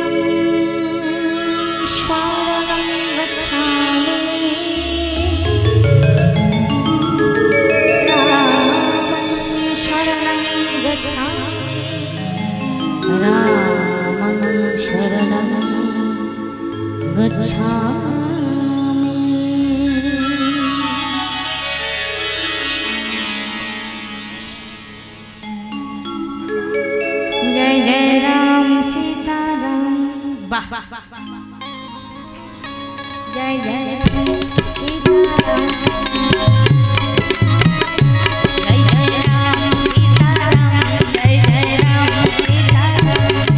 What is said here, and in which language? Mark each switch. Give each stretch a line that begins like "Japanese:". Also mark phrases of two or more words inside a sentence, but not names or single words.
Sanskrit: শরণং গচ্ছামি রাম শরণং গচ্ছামি রাম শরণং গচ্ছামি
Hindi: जय जय राम सीताराम वाह जय जय राम सीताराम जय जय राम सीताराम जय जय राम सीताराम